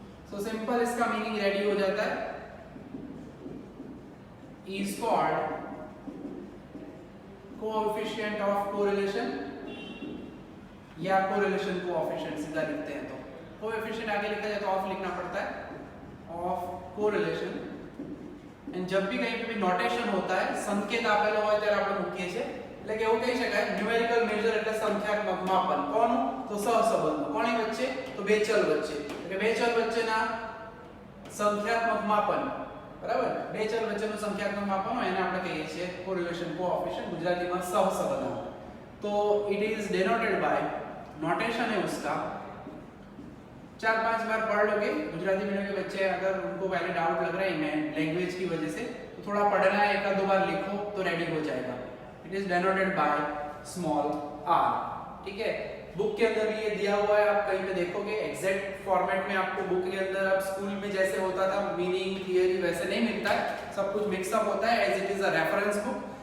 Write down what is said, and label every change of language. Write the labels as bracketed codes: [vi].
[hi] So simple इसका meaning ready हो जाता है, is called coefficient of correlation या कोरिलेशन कोएफिशिएंट. सीधा लिखते हैं तो कोएफिशिएंट आगे लिखा जाए तो ऑफ लिखना पड़ता है, ऑफ कोरिलेशन. एंड जब भी कहीं पे भी नोटेशन होता है [gu] संकेत आपेलो હોય ત્યારે આપણે મૂકીએ છીએ, એટલે કે એવું કહી શકાય ન્યુમેરિકલ મેજર એટલે સંખ્યાત્મક માપન. કોનું તો સહસંબંધ. કોની વચ્ચે તો બે ચલ વચ્ચે, એટલે બે ચલ વચ્ચેના સંખ્યાત્મક માપન. બરાબર, બે ચલ વચ્ચેનું સંખ્યાત્મક માપન હોય એને આપણે કહીએ છીએ કોરિલેશન કોએફિशिएंट, ગુજરાતીમાં સહસંબંધ. [hi] तो it is denoted by, notation है उसका 4-5 बार पढ़ लोगे. गुजराती मीडियम के बच्चे अगर उनको पहले डाउट लग रहा है मैं लैंग्वेज की वजह से, तो थोड़ा पढ़ना है, एक दो बार लिखो तो रेडी हो जाएगा. It is denoted by small r. ठीक है, बुक के अंदर भी ये दिया हुआ है, आप कहीं पे देखोगे एग्जैक्ट फॉर्मेट में आपको बुक के अंदर अब स्कूल में जैसे होता था मीनिंग थियरी वैसे नहीं मिलता है, सब कुछ मिक्सअप होता है as it is a reference book.